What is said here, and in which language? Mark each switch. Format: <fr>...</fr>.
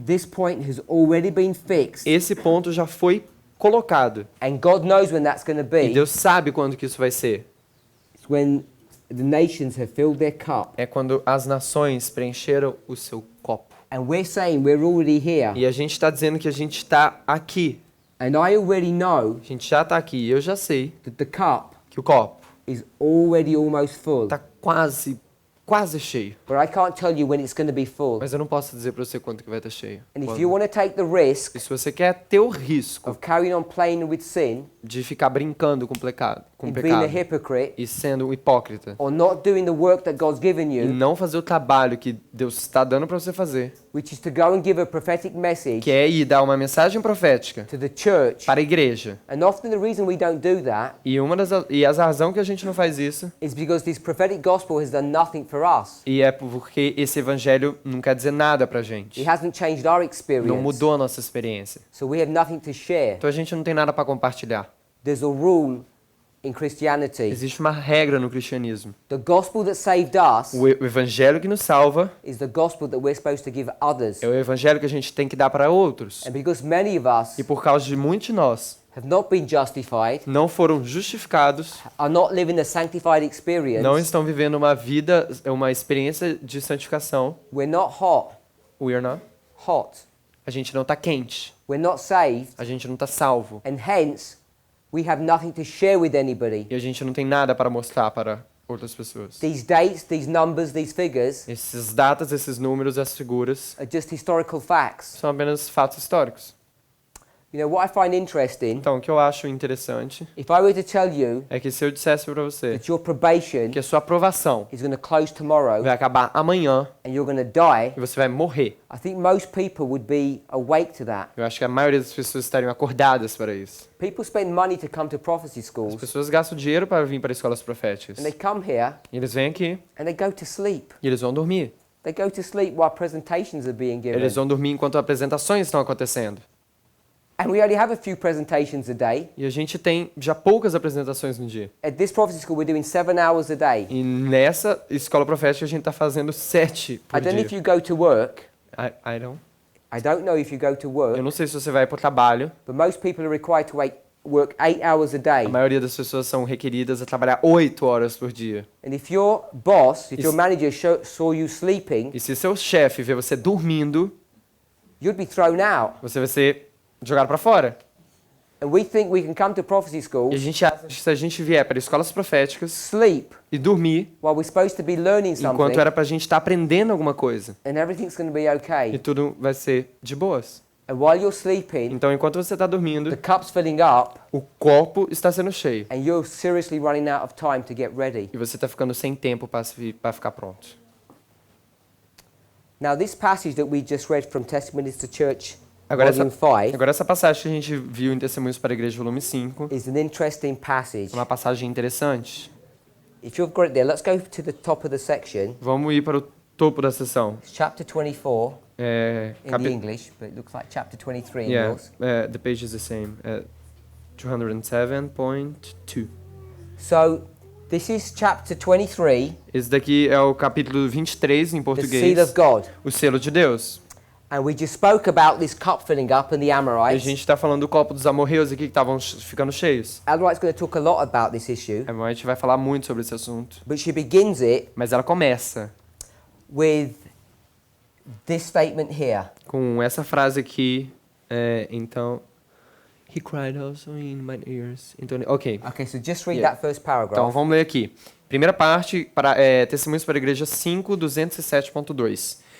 <en>this point has already been fixed.</en> <pt>esse ponto já foi colocado.</pt> <en>And God knows when that's going to</en> <pt>E</pt> <en>be.</en> <pt>Deus sabe quando que isso vai ser.</pt> <en>It's when the nations have filled their cup.</en> <pt>É quando as nações preencheram o seu copo.</pt> <en>And we're saying we're already here.</en> <pt>E a gente está dizendo que a gente está aqui.</pt> <en>And I already know</en> <pt>A gente já está aqui. Eu já sei</pt> <en>that the cup</en> <pt>que o copo</pt> <en>is already almost full.</en> <pt>está quase cheio.</pt> <en>But I can't tell you when it's going to be full.</en> <pt>Mas eu não posso dizer para você quanto que vai estar cheio.</pt> <en>And if</en> <pt>Quando.</pt> <en>you want to take the risk</en> <pt>E se você quer ter o risco</pt> <en>of carrying on playing with sin</en> <pt>de ficar brincando com pecado,</pt> <en>and being a hypocrite</en> <pt>e sendo um hipócrita,</pt> <en>or not doing the work that God's given</en> <pt>e</pt> <en>you,</en> <pt>não fazer o trabalho que Deus está dando para você fazer,</pt> <en>which is to go and give a prophetic message</en> <pt>que é ir dar uma mensagem profética</pt> <en>to the church.</en> <pt>para a igreja.</pt> <en>And often the reason we don't do that</en> <pt>E a razão que a gente não faz isso</pt> <en>is because this prophetic gospel has done nothing for us.</en> <pt>e é porque esse evangelho não quer dizer nada pra gente.</pt> <en>It hasn't changed our experience.</en> <pt>Não mudou a nossa experiência.</pt> <en>So we have nothing to share.</en> <pt>Então a gente não tem nada para compartilhar.</pt> <en>There's a rule in Christianity.</en> <pt>Existe uma regra no cristianismo.</pt> <en>The gospel that saved us</en> <pt>O evangelho que nos salva</pt> <en>is the gospel that we're supposed to give others.</en> <pt>é o evangelho que a gente tem que dar para outros.</pt> <en>And because many of us</en> <pt>E por causa de muitos de nós</pt> <en>have not been justified,</en> <pt>não foram justificados,</pt> <en>are not living a sanctified experience,</en> <pt>não estão vivendo uma vida, uma experiência de santificação.</pt> <en>we're not hot. We are not. Hot.</en> <pt>A gente não está quente.</pt> <en>We're not saved,</en> <pt>A gente não está salvo.</pt> <en>and hence we have nothing to share with anybody.</en> <pt>E a gente não tem nada para mostrar para outras pessoas.</pt> <en>These dates, these numbers, these figures</en> <pt>Essas datas, esses números, essas figuras</pt> <en>are just historical facts.</en> <pt>são apenas fatos históricos.</pt> <en>You know, what I find interesting,</en> <pt>Então, o que eu acho interessante</pt> <en>if I were to tell you</en> <pt>é que se eu dissesse para você</pt> <en>that your probation</en> <pt>que a sua aprovação</pt> <en>is going to close tomorrow</en> <pt>vai acabar amanhã</pt> <en>and you're going to die,</en> <pt>e você vai morrer,</pt> <en>I think most people would be awake to that.</en> <pt>eu acho que a maioria das pessoas estariam acordadas para isso.</pt> <en>People spend money to come to prophecy</en> <pt>As</pt> <en>schools,</en> <pt>pessoas gastam dinheiro para vir para escolas proféticas.</pt> <en>and they come here</en> <pt>E eles vêm aqui</pt> <en>and they go to sleep.</en> <pt>e eles vão dormir.</pt> <en>They go to sleep while presentations are being given.</en> <pt>Eles vão dormir enquanto apresentações estão acontecendo.</pt> <en>And we only have a few presentations a day.</en> <pt>E a gente tem já poucas apresentações no dia.</pt> <en>At this prophecy school, we're doing 7 hours a day.</en> <pt>E nessa escola profética a gente está fazendo 7 por</pt> <en>I don't know if</en> <pt>dia.</pt> <en>you go to work. I don't. I don't know if you go to</en> <pt>Eu</pt> <en>work,</en> <pt>não sei se você vai para o trabalho.</pt> <en>but most people are required to work 8 hours a day.</en> <pt>A maioria das pessoas são requeridas a trabalhar 8 horas por dia.</pt> <en>And if your boss, if your Is- manager saw you sleeping,</en> <pt>E se seu chefe vê você dormindo,</pt> <en>you'd be thrown out.</en> <pt>você vai ser jogado para fora.</pt> <en>And we think we can come to prophecy</en> <pt>E a</pt> <en>schools,</en> <pt>gente acha que se a gente vier para escolas proféticas</pt> <en>sleep</en> <pt>e dormir,</pt> <en>while we're supposed to be learning</en> <pt>enquanto</pt> <en>something,</en> <pt>era para a gente estar aprendendo alguma coisa,</pt> <en>and everything's going to be</en> <pt>e</pt> <en>okay.</en> <pt>tudo vai ser de boas.</pt> <en>And while you're sleeping,</en> <pt>Então, enquanto você está dormindo,</pt> <en>the cup's filling up,</en> <pt>o copo está sendo cheio.</pt> <en>and you're seriously running out of time to get ready.</en> <pt>E você está ficando sem tempo para ficar pronto.</pt> <en>Now, this passage that we just read from Testimonies to Church,</en> <pt>Agora</pt> <en>Volume 5,</en> <pt>Agora essa passagem que a gente viu em Testemunhos para a Igreja, volume 5,</pt> <en>is an interesting passage.</en> <pt>é uma passagem interessante.</pt> <en>If you've got it there, let's go to the top of the section.</en> <pt>Vamos ir para o topo da sessão.</pt> <en>It's chapter 24</en> <pt>É,</pt> <en>in the English, but it looks like chapter 23 in yeah, yours. the page is the same. 207.2. So, this is chapter 23,</en> <pt>Esse daqui é o capítulo 23 em</pt> <en>the</en> <pt>português.</pt> <en>seal of God.</en> <pt>O selo de Deus.</pt> <en>And we just spoke about this cup filling up and the</en> <pt>E a</pt> <en>Amorites.</en> <pt>gente está falando do copo dos amorreus aqui que estavam ficando cheios.</pt> <en>Amorites going to talk a lot about this issue,</en> <pt>A gente vai falar muito sobre esse assunto.</pt> <en>but she begins it</en> <pt>Mas ela começa</pt> <en>with this statement here.</en> <pt>com essa frase aqui. Então,</pt> <en>he cried also in my ears.</en> <pt>Então, ok.</pt> <en>Okay, so just read Yeah. that first</en> <pt>Então,</pt> <en>paragraph.</en> <pt>vamos ler aqui. Primeira parte, Testemunhos para a Igreja 5, 207.2.</pt>